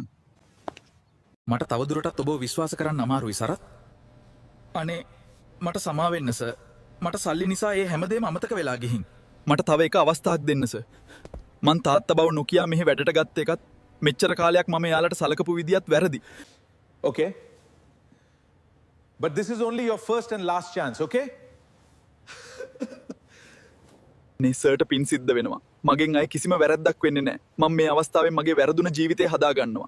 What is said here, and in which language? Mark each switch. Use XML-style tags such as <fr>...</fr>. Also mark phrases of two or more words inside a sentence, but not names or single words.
<si>මට තවදුරටත් ඔබව විශ්වාස කරන්න අමාරුයි සරත්. අනේ මට සමා වෙන්න සර්. මට සල්ලි නිසා ඒ හැමදේම අමතක වෙලා ගිහින්. මට තව එක අවස්ථාවක් දෙන්න සර්. මං තාත්තා බව නොකියා මෙහෙ වැඩට ගත්ත එකත් මෙච්චර කාලයක් මම යාලට සලකපු විදියත් වැරදි.</si> <en>Okay. But this is only your first and last chance, okay?</en> <si>නේ සර්ට පින් සිද්ධ වෙනවා. මගෙන් අය කිසිම වැරද්දක් වෙන්නේ නැහැ. මම මේ අවස්ථාවෙන් මගේ වැරදුන ජීවිතය හදා ගන්නවා.</si>